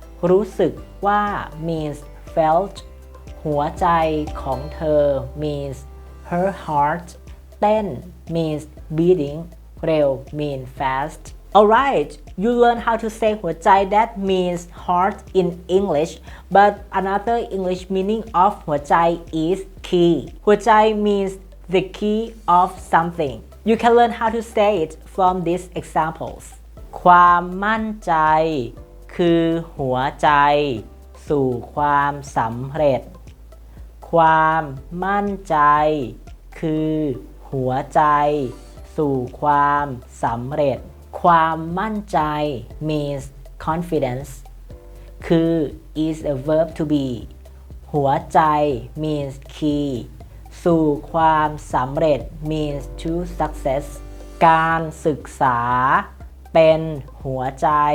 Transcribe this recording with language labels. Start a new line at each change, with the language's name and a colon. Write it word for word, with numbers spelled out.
English: รู้สึกว่า means felt หัวใจของเธอ means her heart เต้น means beating เร็ว mean fast Alright, you learn how to say หัวใจ that means heart in English, but another English meaning of หัวใจ is key. หัวใจ means the key of something. You can learn how to say it from these examples.
Thai: ความมั่นใจคือหัวใจสู่ความสำเร็จ ความมั่นใจคือหัวใจสู่ความสำเร็จความมั่นใจ
English: means confidence
Thai: คือ
English: is a verb to be
Thai: หัวใจ
English: means key
Thai: สู่ความสำเร็จ
English: means to success
Thai: การศึกษาเป็นหัวใจ